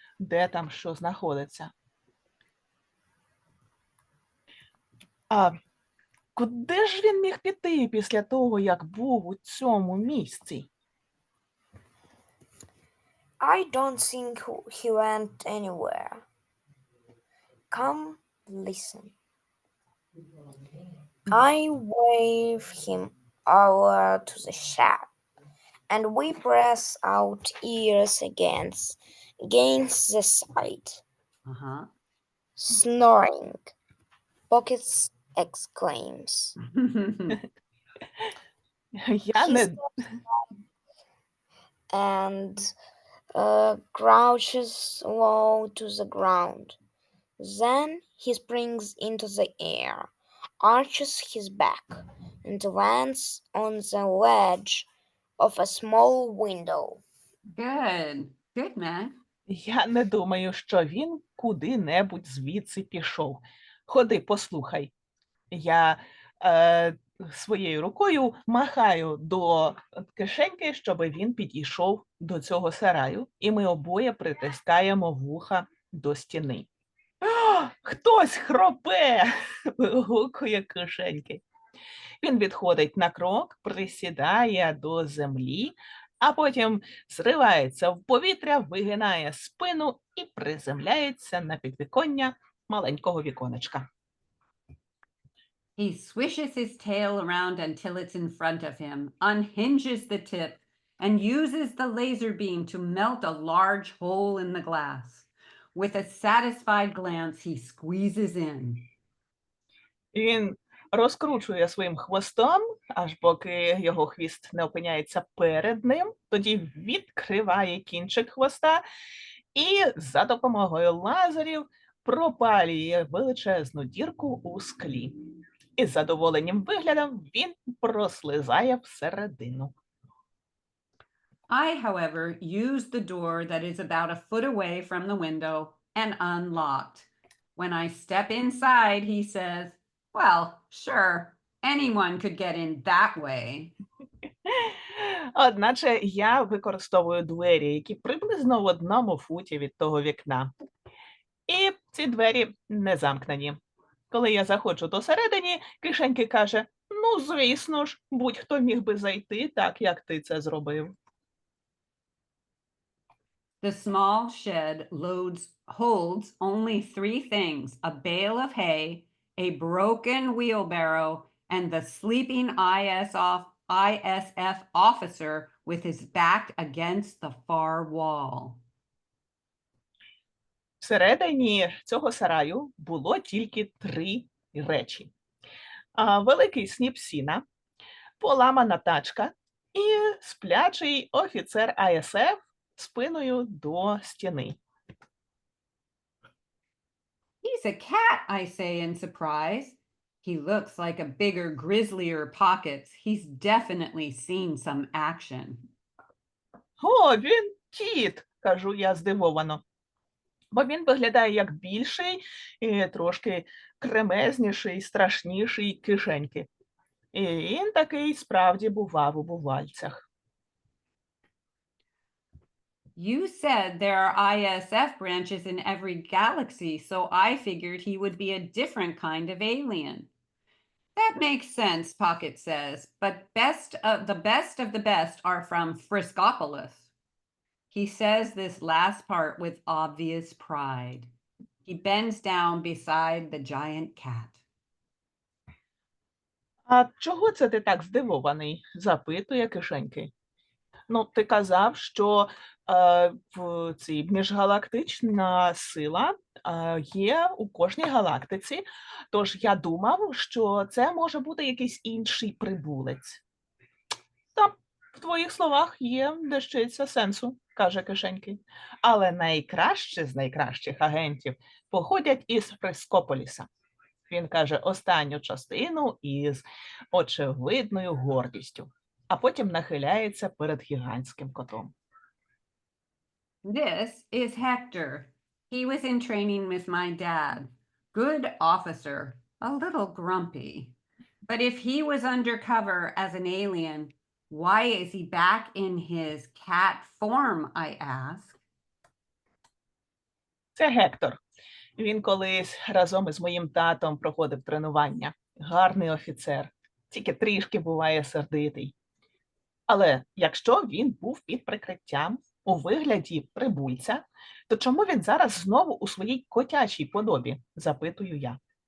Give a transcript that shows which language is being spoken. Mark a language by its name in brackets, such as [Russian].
[Ukrainian] де там що знаходиться. А куди ж він міг піти після того, як був у цьому місці? [English] I don't think he went anywhere. Come, listen. I wave him over to the shed, and we press our ears against the side, Uh-huh. snoring. Pockets exclaims. [Ukrainian] Я [English] He [Ukrainian] не [English] steps and crouches low to the ground. Then he springs into the air, arches his back, and lands on the ledge of a small window. Good. Good, man. [Ukrainian] Я не думаю, що він куди-небудь звідси пішов. Ходи, послухай. Я своєю рукою махаю до кишеньки, щоб він підійшов до цього сараю, і ми обоє притискаємо вуха до стіни. Хтось хропе, вигукує кишеньки. Він відходить на крок, присідає до землі, а потім зривається в повітря, вигинає спину і приземляється на підвіконня маленького віконечка. [English] He swishes his tail around until it's in front of him, unhinges the tip, and uses the laser beam to melt a large hole in the glass. With a satisfied glance, he squeezes in. [Ukrainian] Він розкручує своїм хвостом, аж поки його хвіст не опиняється перед ним, тоді відкриває кінчик хвоста і за допомогою лазерів пропалює величезну дірку у склі. Із задоволенням виглядом він прослизає всередину. [English] I, however, use the door that is about a foot away from the window and unlocked. When I step inside, he says, well, sure, anyone could get in that way. [Ukrainian] Одначе я використовую двері, які приблизно в 1 футі від того вікна. І ці двері не замкнені. Коли я заходжу досередині, кишеньки каже, ну, звісно ж, будь-хто міг би зайти так, як ти це зробив. [English] The small shed holds only 3 things: a bale of hay, a broken wheelbarrow, and the sleeping ISF officer with his back against the far wall. [Ukrainian] Всередині цього сараю було тільки 3 речі. Великий сніп сіна, поламана тачка і сплячий офіцер АСФ спиною до стіни. [English] He's a cat, I say in surprise. He looks like a bigger, grislier Pockets. He's definitely seen some action. [Ukrainian] О, він кіт, кажу я здивовано. Бо він виглядає як більший, і трошки кремезніший, страшніший кишеньки. І він такий справді бував у бувальцях. [English] You said there are ISF branches in every galaxy, so I figured he would be a different kind of alien. That makes sense, Pocket says, but the best of the best are from Friscopolis. He says this last part with obvious pride. He bends down beside the giant cat. [Ukrainian] А чого це ти так здивований? Запитує кишеньки. Ну, ти казав, що в цій міжгалактична сила є у кожній галактиці, тож я думав, що це може бути якийсь інший прибулець. Та, в твоїх словах є дещиця сенсу, каже кишеньки. Але найкраще з найкращих агентів походять із Фрискополіса. Він каже останню частину із очевидною гордістю, а потім нахиляється перед гігантським котом. [English] This is Hector. He was in training with my dad. Good officer, a little grumpy. But if he was undercover as an alien, why is he back in his cat form, I ask? [Ukrainian] Це Гектор. Він колись разом із моїм татом проходив тренування. Гарний офіцер, тільки трішки буває сердитий. Але якщо він був під прикриттям у вигляді прибульця, то чому він зараз знову у своїй котячій подобі, запитую я.